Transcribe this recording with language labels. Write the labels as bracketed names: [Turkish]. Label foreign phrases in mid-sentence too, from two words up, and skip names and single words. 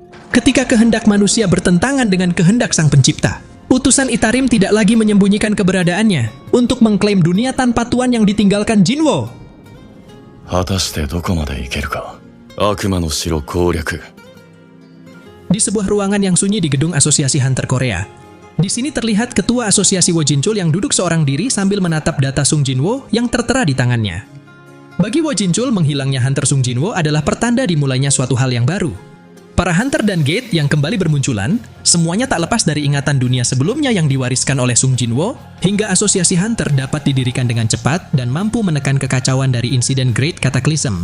[Indonesian] Ketika kehendak manusia bertentangan dengan kehendak sang pencipta, utusan Itarim tidak lagi menyembunyikan keberadaannya untuk mengklaim dunia tanpa tuan yang ditinggalkan Jinwo. [Japanese] 果たしてどこまで行けるか。悪魔の城攻略。 [Indonesian] Di sebuah ruangan yang sunyi di gedung Asosiasi Hunter Korea. Di sini terlihat ketua Asosiasi Wo Jinchul yang duduk seorang diri sambil menatap data Sung Jinwo yang tertera di tangannya. Bagi Wo Jinchul, menghilangnya Hunter Sung Jinwo adalah pertanda dimulainya suatu hal yang baru. Para Hunter dan Gate yang kembali bermunculan, semuanya tak lepas dari ingatan dunia sebelumnya yang diwariskan oleh Sung Jinwo, hingga Asosiasi Hunter dapat didirikan dengan cepat dan mampu menekan kekacauan dari insiden Great Cataclysm.